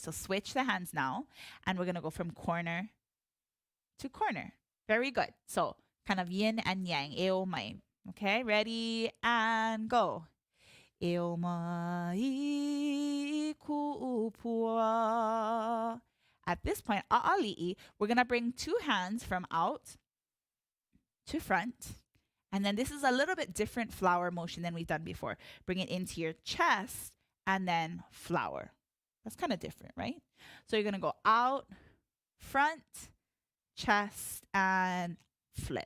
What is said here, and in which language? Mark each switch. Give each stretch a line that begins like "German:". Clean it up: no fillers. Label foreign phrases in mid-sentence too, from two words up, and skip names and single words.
English: So switch the hands now, and we're going to go from corner to corner. Very good. So kind of yin and yang, eomai. Okay, ready and go.
Hawaiian: Eomai ku'upua.
English: At this point, ʻAʻaliʻi, we're going to bring two hands from out to front. And then this is a little bit different flower motion than we've done before. Bring it into your chest and then flower. That's kind of different, right? So you're going to go out, front, chest, and flip.